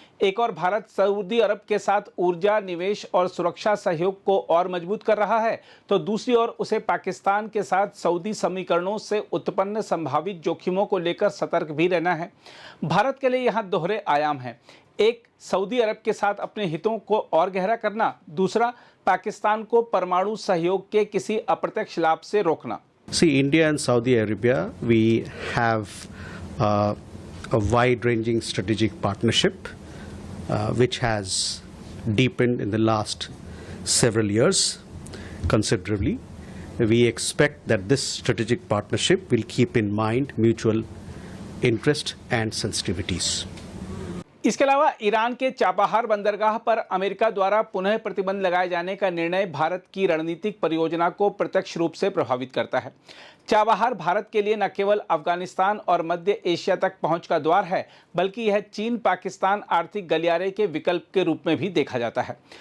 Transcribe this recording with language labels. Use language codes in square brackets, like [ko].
[hi] एक और भारत सऊदी अरब के साथ ऊर्जा, निवेश और सुरक्षा सहयोग को और मजबूत कर रहा है, तो दूसरी ओर उसे पाकिस्तान के साथ सऊदी समीकरणों से उत्पन्न संभावित जोखिमों को लेकर सतर्क भी रहना है। भारत के लिए यहाँ दोहरे आयाम हैं। एक, सऊदी अरब के साथ अपने हितों को और गहरा करना, दूसरा, पाकिस्तान को परमाणु सहयोग के किसी अप्रत्यक्ष लाभ से रोकना। [en] See, India and Saudi Arabia, we have a wide-ranging strategic partnership which has deepened in the last several years considerably. We expect that this strategic partnership will keep in mind mutual interest and sensitivities. [hi] इसके अलावा Iran के Chabahar बंदरगाह पर America द्वारा पुनः प्रतिबंध लगाए जाने का निर्णय भारत की रणनीतिक परियोजना को प्रत्यक्ष रूप से प्रभावित करता है। चाबहार भारत के लिए न केवल अफगानिस्तान और मध्य एशिया तक पहुंच का द्वार है, बल्कि यह चीन पाकिस्तान आर्थिक गलियारे के विकल्प के रूप में भी देखा जाता है।